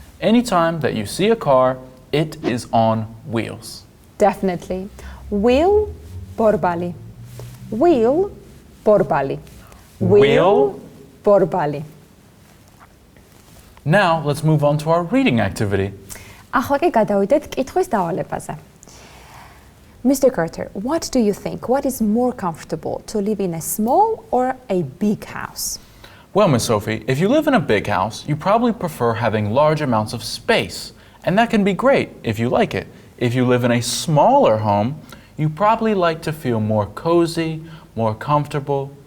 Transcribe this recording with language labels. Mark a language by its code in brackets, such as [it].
[en] Anytime that you see a car, it is on wheels. Definitely. Wheel, borbali. Wheel, borbali. Wheel, borbali. Now let's move on to our reading activity. [ka] ახლა კი გადავიდეთ კითხვის დავალებაზე. [en] Mr. Carter, what do you think? What is more comfortable, to live in a small or a big house? Well, Miss Sophie, if you live in a big house, you probably prefer having large amounts of space, and that can be great if you like it. If you live in a smaller home, you probably like to feel more cozy, more comfortable.